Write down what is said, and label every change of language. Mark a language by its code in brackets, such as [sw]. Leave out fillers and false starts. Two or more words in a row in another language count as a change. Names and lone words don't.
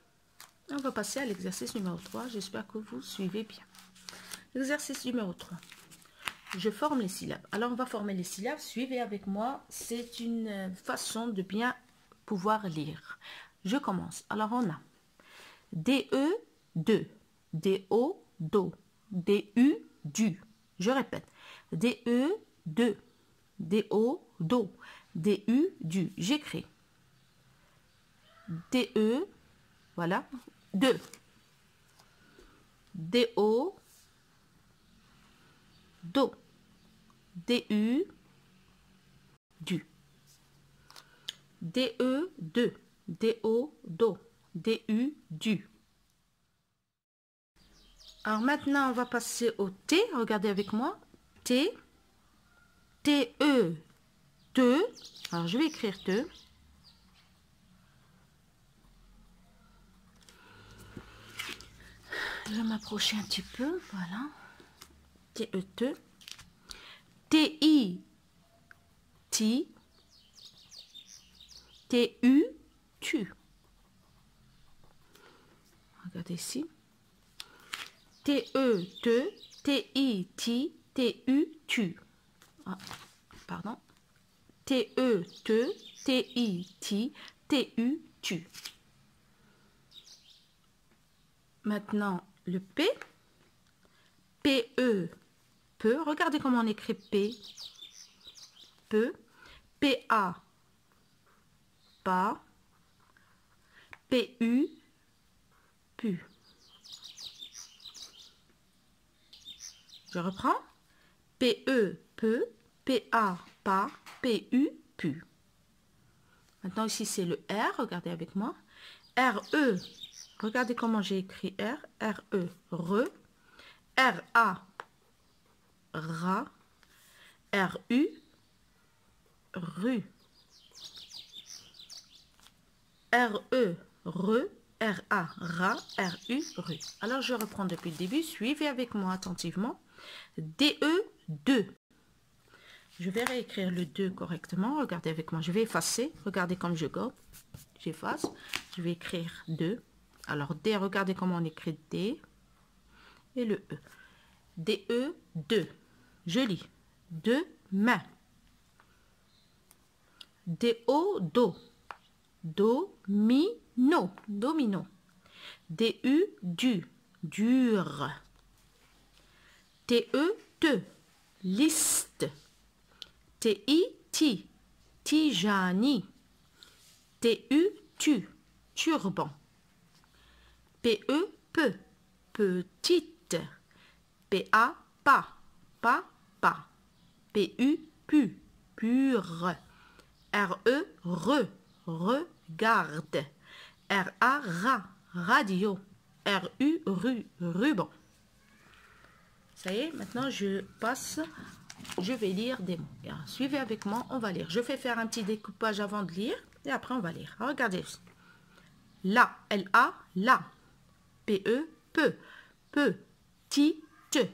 [fr] On va passer à l'exercice numéro 3. J'espère que vous suivez bien. Exercice numéro 3. Je forme les syllabes. Alors, on va former les syllabes. Suivez avec moi. C'est une façon de bien pouvoir lire. Je commence. Alors, on a D-E, de. D-O, do. D-U, du. Je répète. D-E, de. D-O, do. D-U, du. J'écris. D-E, voilà. De. D-O, do. D-U, du. D-E, de. D-O, do. D-U, du. Alors maintenant, on va passer au T. Regardez avec moi. T. T-E, te. Alors, je vais écrire te. Je vais m'approcher un petit peu. Voilà. T-E, te. T-I, ti. T-U, tu. Regardez ici. T-E, te. T-I, ti. T-U, tu. Ah, pardon. T-E, te. T-I, ti. T-U, tu. Maintenant, le P. P-E, peu. Regardez comment on écrit P. Peu. P-A, pas. P-U, pu. Je reprends. P-E, peu. P-A, pas. P-U, pu. Maintenant, ici, c'est le R. Regardez avec moi. R-E. Regardez comment j'ai écrit R. R-E, re. R-A, ra. R-U, ru. R-E, re. R-A, ra. R-U, ru. Alors, je reprends depuis le début. Suivez avec moi attentivement. D-E, de. Je vais réécrire le 2 correctement. Regardez avec moi. Je vais effacer. Regardez comme je gobe. J'efface. Je vais écrire 2. Alors, D, regardez comment on écrit D. Et le E. D-E, de. Je lis. De main. D-O, do. Do-mi-no. Domino. D-U, du. Dur. T-E, te. Liste. T-I, ti. Tijani. T-U, tu. Turban. P-E, peu. Petite. P-A, pas. Pas, pas. P-U, pu. Pur. R-E, re. Regarde. R-A, ra. Radio. R-U, ru. Ruban. Ça y est, maintenant je passe, je vais lire des mots. Alors, suivez avec moi, on va lire. Je vais faire un petit découpage avant de lire et après on va lire. Alors, regardez. La, L-A, la. P-E, peu. Petite.